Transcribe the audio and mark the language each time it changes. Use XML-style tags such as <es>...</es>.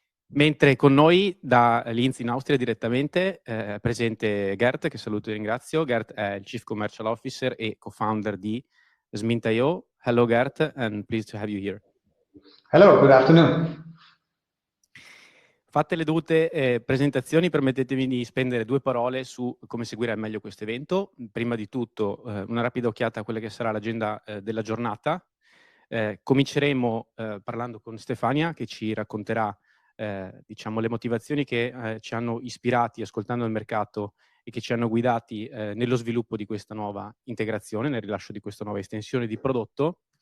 <it>Mentre con noi da Linz in Austria direttamente è presente Gert, che saluto e ringrazio. Gert è il Chief Commercial Officer e co-founder di Smint.io.</it> <en>Hello Gert, and pleased to have you here. Hello, good afternoon.</en> <it>Fatte le dovute presentazioni, permettetemi di spendere due parole su come seguire al meglio questo evento. Prima di tutto una rapida occhiata a quella che sarà l'agenda della giornata. Cominceremo parlando con Stefania, che ci racconterà diciamo, le motivazioni che ci hanno ispirati ascoltando il mercato e che ci hanno guidati nello sviluppo di questa nuova integrazione, nel rilascio di questa nuova estensione di prodotto.</it>